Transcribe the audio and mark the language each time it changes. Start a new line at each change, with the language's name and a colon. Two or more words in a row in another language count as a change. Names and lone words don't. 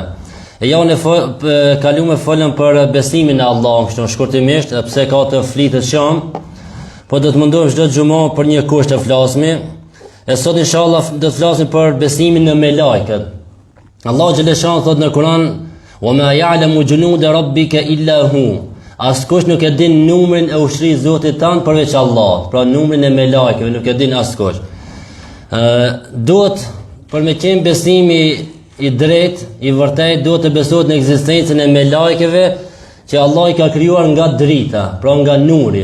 Albanian: E javën e kaluar folëm për besimin në Allah, kështu shkurtimisht, pse ka të flitet shumë, po do të mundohem çdo xumë për një kusht të flasmi. E sot inshallah do të flasim për besimin në melajket. Allah Gjeleshan thot në Kur'an:
Arabic: "وما يعلم جنود ربك إلا هو."
Albanian: Askush nuk e din numrin e ushtrinë Zotit tan përveç Allahut. Pra numrin e melajkeve nuk e din askush. Duhet për me qenë besimi I drejt, I vërtet, duhet të besohet në ekzistencën e melajkeve që Allah I ka krijuar nga drita, pra nga nuri.